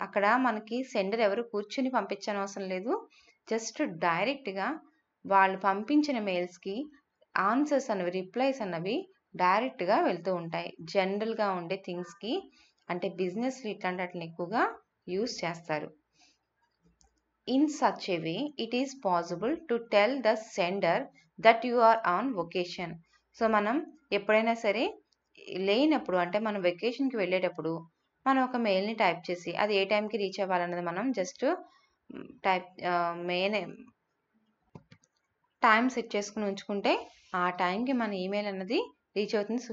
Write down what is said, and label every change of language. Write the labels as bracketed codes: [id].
[te] అక్కడ మనకి సెండర్ ఎవరు కూర్చొని పంపించనవసరం లేదు. జస్ట్ డైరెక్ట్‌గా వాళ్ళు పంపించిన మెయిల్స్‌కి ఆన్సర్స్ అన్నవి, రిప్లైస్ అన్నవి డైరెక్ట్‌గా వెళ్తూ ఉంటాయి. జనరల్‌గా ఉండే థింగ్స్‌కి అంటే బిజినెస్‌లో ఇట్లాంటి వాటిని ఎక్కువగా యూజ్ చేస్తారు. [en] In such a way, it is possible to tell the sender that you are on vacation. [te] So, మనం ఎప్పుడైనా సరే లేనప్పుడు అంటే మనం వెకేషన్‌కి వెళ్ళేటప్పుడు మనం ఒక మెయిల్‌ని టైప్ చేసి అది ఏ టైంకి రీచ్ అవ్వాలన్నది మనం జస్ట్ టైప్ టైం సెట్ చేసుకొని ఉంచుకుంటే ఆ టైంకి మన ఈమెయిల్ అన్నది రీచ్ అవుతుంది.